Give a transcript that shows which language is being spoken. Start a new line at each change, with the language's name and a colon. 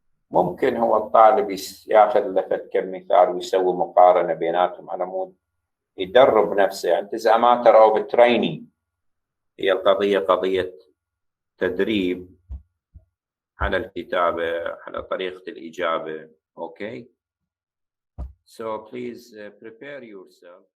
Arabic: ممكن هو الطالب ياخذ له كم مثال ويسوي مقارنة بيناتهم على مود يدرب نفسه. يعني
English: it's a matter of training.
Arabic: هي القضية قضية تدريب على الكتابة، على طريقة الإجابة.
English: Okay. So please prepare yourself.